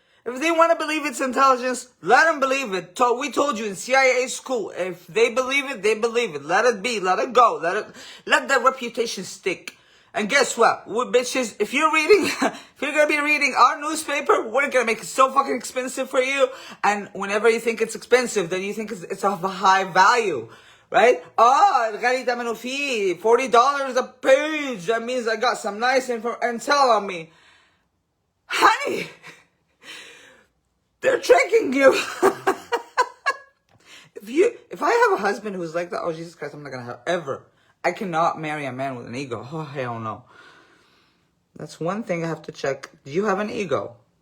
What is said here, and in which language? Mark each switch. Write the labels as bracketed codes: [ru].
[en] If they want to believe it's intelligence, let them believe it. We told you in CIA school, if they believe it, they believe it. Let it be, let it go, let that reputation stick. And guess what? We bitches, if you're gonna be reading our newspaper, we're gonna make it so fucking expensive for you. And whenever you think it's expensive, then you think it's of a high value. Right? [ar] الغالي تمنه فيه [en] $40 a page. That means I got some nice intel on me. Honey, they're tricking you. If I have a husband who's like that, oh Jesus Christ, I'm not gonna have ever. I cannot marry a man with an ego. Oh hell no. That's one thing I have to check. Do you have an ego?